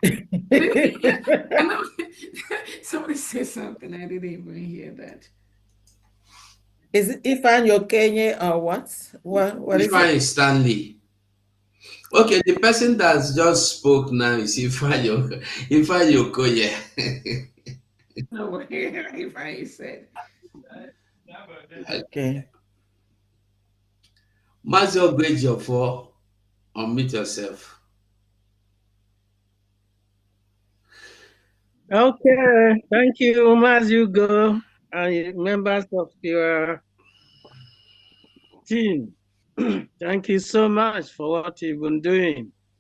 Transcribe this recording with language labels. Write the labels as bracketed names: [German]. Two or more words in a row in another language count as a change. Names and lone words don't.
[English] I know. Somebody say something. I didn't even hear that. Is it Ifeanyi Okenye or what? What is Ifeanyi it? Stanley. Okay, the person that just spoke now is Ifeanyi Okoye. No way. Ifeanyi said. Okay. Mazi Ogbejiofo, unmute yourself. Okay, thank you, as you go, and members of your team. Thank you so much for what you've been doing.